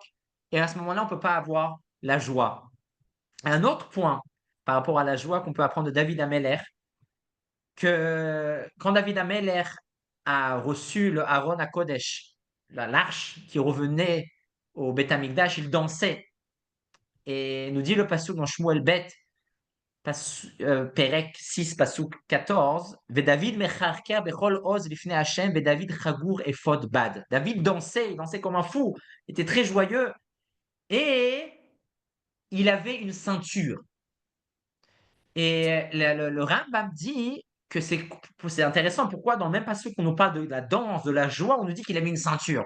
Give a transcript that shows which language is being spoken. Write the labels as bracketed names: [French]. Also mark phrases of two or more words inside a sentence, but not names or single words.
[French] Et à ce moment-là, on ne peut pas avoir la joie. Un autre point par rapport à la joie qu'on peut apprendre de David Ameller, que quand David Ameller a reçu le Aaron à Kodesh, l'arche qui revenait au Beth Amikdash, il dansait. Et nous dit le passage dans Shmuel Bet, Perek 6, Pasuk 14, [Hebrew] דוד מכרכר בכל עז לפני ה׳ דוד חגור אפוד בד. [French] David dansait, il dansait comme un fou, il était très joyeux et il avait une ceinture. Et le Rambam dit que c'est intéressant. Pourquoi dans le même passage qu'on nous parle de la danse, de la joie, on nous dit qu'il avait une ceinture.